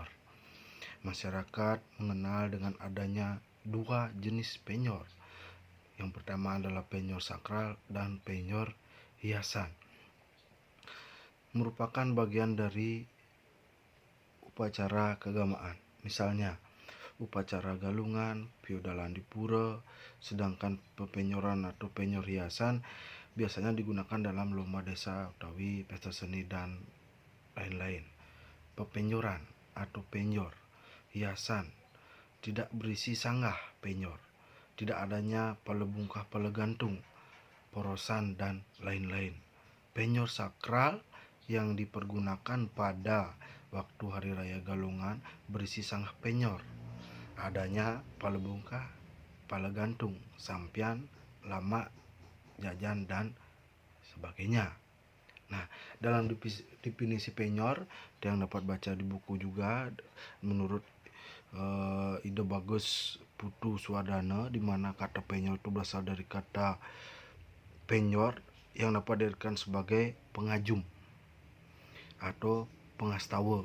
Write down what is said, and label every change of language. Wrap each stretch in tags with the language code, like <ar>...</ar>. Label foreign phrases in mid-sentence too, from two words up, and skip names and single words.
<id>Masyarakat mengenal dengan adanya dua jenis penyor. Yang pertama adalah penyor sakral dan penyor hiasan. Merupakan bagian dari upacara keagamaan. Misalnya, upacara galungan, piodalan di pura, sedangkan pepenyoran atau penyor hiasan biasanya digunakan dalam lomba desa utawi pesta seni dan lain-lain. Pepenyoran atau penyor hiasan tidak berisi sanggah penyor, tidak adanya pala bungkah, pala gantung, porosan dan lain-lain. Penyor sakral yang dipergunakan pada waktu hari raya Galungan berisi sanggah penyor, adanya pala bungkah, pala gantung, sampian, lama, jajan dan sebagainya. Nah, dalam definisi penyor yang dapat baca di buku juga menurut Ide Bagus Putu Swadana, di mana kata penyor itu berasal dari kata penyor yang dapat diartikan sebagai pengajum atau pengastawa.</id>